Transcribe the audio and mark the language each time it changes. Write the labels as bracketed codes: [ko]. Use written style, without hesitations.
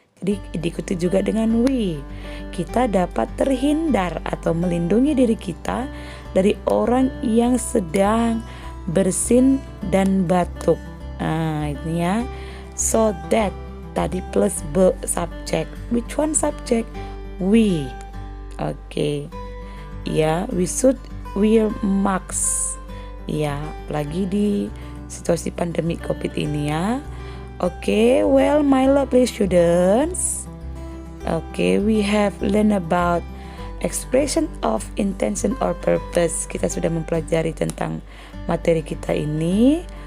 [id] Jadi diikuti juga dengan we. Kita dapat terhindar atau melindungi diri kita dari orang yang sedang bersin dan batuk. Ini ya. [en] So that [id] tadi [en] plus subject. Which one subject? We. Oke. [id] Ya, [en] we should wear masks. [id] Ya, lagi di situasi pandemi COVID ini ya. [en] Oke, well my lovely students. Oke, we have learned about expression of intention or purpose. [id] Kita sudah mempelajari tentang materi kita ini.